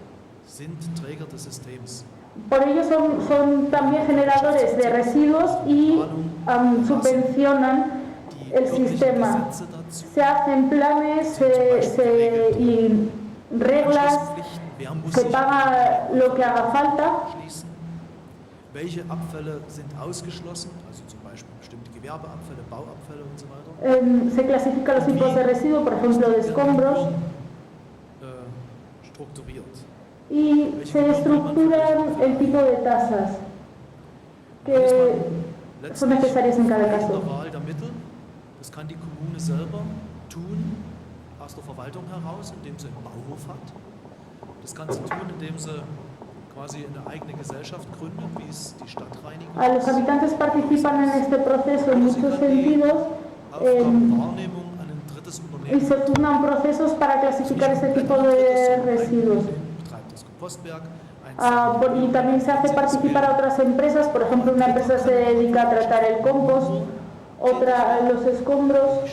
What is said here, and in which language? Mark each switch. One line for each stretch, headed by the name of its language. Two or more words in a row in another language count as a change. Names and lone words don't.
Spanish: Por ello son también generadores de residuos y subvencionan el sistema. Se hacen planes y reglas, se paga lo que haga falta.
German: Welche Abfälle sind ausgeschlossen, also zum Beispiel bestimmte Gewerbeabfälle, Bauabfälle und so weiter.
Spanish: Se clasifican los tipos de residuos, por ejemplo, de escombros.
German: Strukturiert.
Spanish: Y se estructuran el tipo de tasas que son necesarias en cada caso.
German: Das kann die Kommune selber tun, aus der Verwaltung heraus, indem sie einen Bauhof hat. Das kann sie tun, indem sie quasi eine eigene Gesellschaft gründet, wie es die Stadtreinigung ist.
Spanish: Los habitantes participan en este proceso en muchos sentidos y se fundan procesos para clasificar este tipo de residuos. Y también se hace participar a otras empresas, por ejemplo, una empresa se dedica a tratar el compost, otra los escombros.